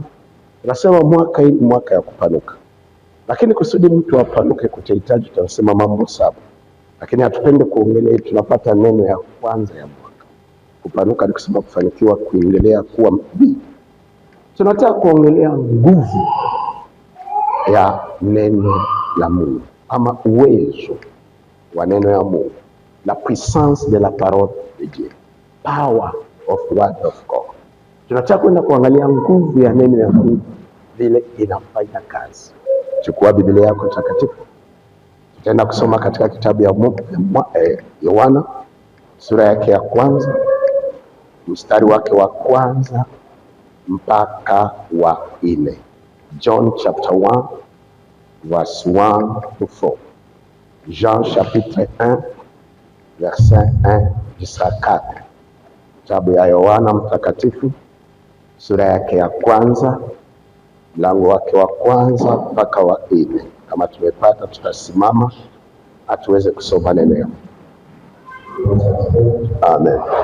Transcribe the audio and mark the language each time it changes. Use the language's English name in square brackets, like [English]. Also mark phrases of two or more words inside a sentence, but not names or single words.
[Swahili] Tunasema mwaka hii mwaka ya kupanuka, lakini kusudi mtu apanuke kutahitaji tunasema mambo 7, lakini hatupende kuongelea. Tunapata neno ya kwanza ya mwaka. Kupanuka ni kusema kufanikiwa, kuendelea kuwa mbii. Tunataka kuongelea nguvu ya neno la Mungu ama uwezo wa neno ya Mungu, [French] la puissance de la parole de Dieu, [English] power of word of God. [Swahili] Tunataka kwenda kuangalia nguvu ya neno ya Mungu vile inafanya kazi. Chukua Biblia yako takatifu, tutaenda kusoma katika kitabu ya Yohana sura yake ya kwanza mstari wake wa kwanza mpaka wa 4. [English] John chapter 1 verse 1 to 4. [French] Jean chapitre 1 verset 1 jusqu'à 4. [Swahili] Kitabu ya Yohana mtakatifu sura yake ya kwanza mlango wake wa kwanza mpaka wa 4. Kama tumepata tutasimama atuweze kusoma neno. Amen.